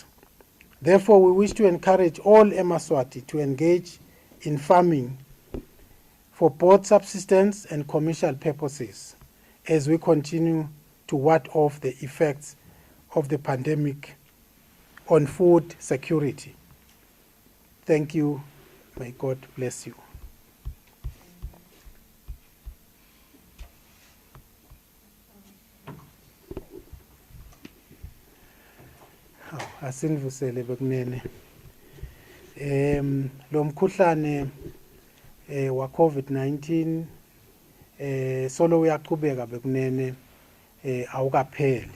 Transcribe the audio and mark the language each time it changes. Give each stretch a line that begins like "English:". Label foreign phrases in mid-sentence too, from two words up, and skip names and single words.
English: Therefore, we wish to encourage all Yemaswati to engage in farming for both subsistence and commercial purposes as we continue to ward off the effects of the pandemic on food security. Thank you. May God bless you.
Swati: Asinivusele bekunene. Lo mkhuhlane wa COVID-19 solo uyaqhubeka bekunene awukapheli.